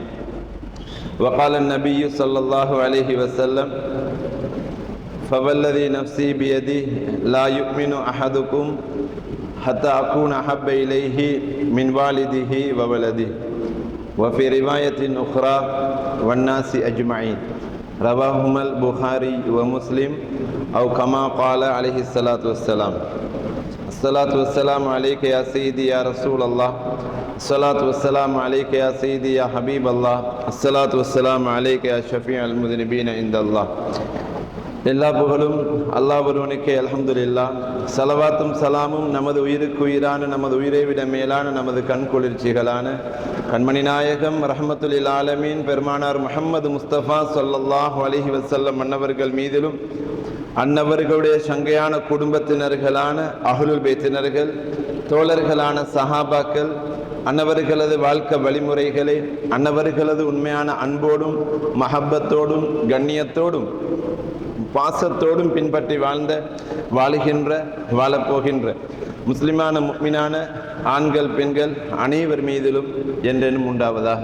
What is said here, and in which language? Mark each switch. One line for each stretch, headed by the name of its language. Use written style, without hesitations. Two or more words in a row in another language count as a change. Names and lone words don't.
Arabic: وقال النبي صلى الله عليه وسلم فوالذي نفسي بيده لا يؤمن أحدكم حتى أكون أحب إليه من والده وولده وفي رواية أخرى والناس أجمعين رواهما البخاري ومسلم أو كما قال عليه الصلاة والسلام. الصلاة والسلام عليك يا سيدي يا رسول الله. الصلاة والسلام عليك يا سيدي يا حبيب الله. الصلاة والسلام عليك يا شفيع المذنبين عند الله.
Tamil: எல்லா புகழும் அல்லாஹ் ஒருவனுக்கே அல்ஹம்துலில்லாஹ். ஸலவாத்தும் ஸலாமும் நமது உயிருக்கு உயிரான நமது உயிரை விட மேலான நமது கண் குளிர்ச்சிகளான கண்மணி நாயகம்
Arabic: رحمة للعالمين
Tamil: பெருமானார் முஹம்மது முஸ்தபா
Arabic: صلى الله عليه
Tamil: வஸல்லம் அன்னவர்கள் மீதிலும் அன்னவர்களுடைய சங்கையான குடும்பத்தினர்களான அஹ்லுல் பைத்தினர்கள் தோழர்களான சஹாபாக்கள் அன்னவர்களது வாழ்க்கை வழிமுறைகளை அன்னவர்களது உண்மையான அன்போடும் மஹப்பத்தோடும் கண்ணியத்தோடும் பாசத்தோடும் பின்பற்றி வாழப்போகின்ற முஸ்லிமான முஃமினான ஆண்கள் பெண்கள் அனைவர் மீதிலும் என்றென்றும் உண்டாவதாக.